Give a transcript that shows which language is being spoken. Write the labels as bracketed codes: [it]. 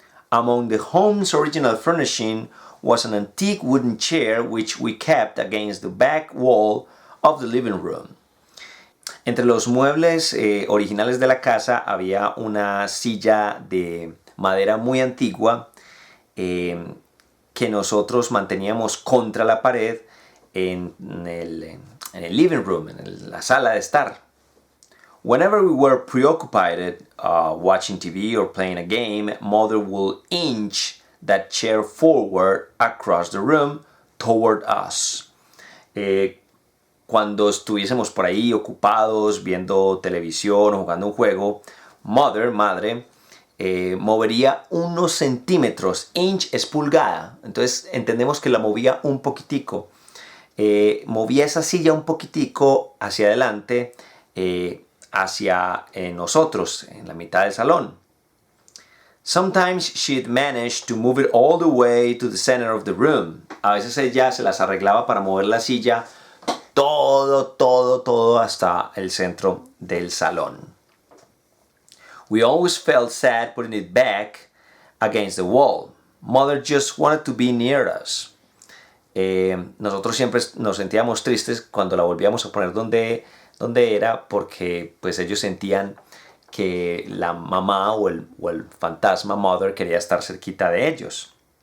[en] Among the home's original furnishing was an antique wooden chair which we kept against the back wall of the living room. [es] Entre los muebles originales de la casa había una silla de madera muy antigua que nosotros manteníamos contra la pared en el living room, en la sala de estar. [en] Whenever we were preoccupied watching TV or playing a game, Mother would inch that chair forward across the room toward us. [es] Cuando estuviésemos por ahí ocupados viendo televisión o jugando un juego, madre, movería unos centímetros. Inch es pulgada, entonces entendemos que la movía un poquitico. Movía esa silla un poquitico hacia adelante, hacia nosotros, en la mitad del salón. [en] Sometimes she'd manage to move it all the way to the center of the room. [es] A veces ella se las arreglaba para mover la silla todo hasta el centro del salón. [en] We always felt sad putting it back against the wall. Mother just wanted to be near us. [es] Nosotros siempre nos sentíamos tristes cuando la volvíamos a poner donde era, porque pues ellos sentían que la mamá o el fantasma Mother quería estar cerquita de ellos.